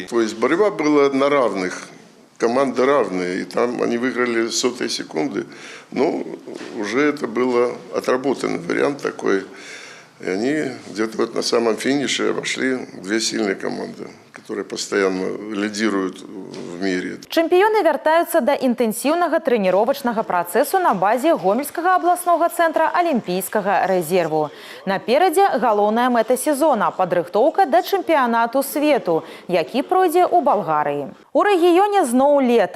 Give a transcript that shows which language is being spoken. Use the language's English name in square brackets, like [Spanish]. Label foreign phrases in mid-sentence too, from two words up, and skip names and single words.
[Russian] То есть борьба была на равных, команды равные, и там они выиграли сотые секунды. Ну, уже это было отработанный вариант такой. И они где-то вот на самом финише обошли две сильные команды, которые постоянно лидируют в мире. [Belarusian] Чэмпіёны вяртаюцца да інтэнсіўнага трэніровачнага працэсу на базе Гомельскага абласнога цэнтра алімпійскага рэзерву. Наперадзе галоўная мэта сезона – падрыхтоўка да чэмпіянату свету, які пройдзе ў Балгарыі. У рэгіёне зноў лета.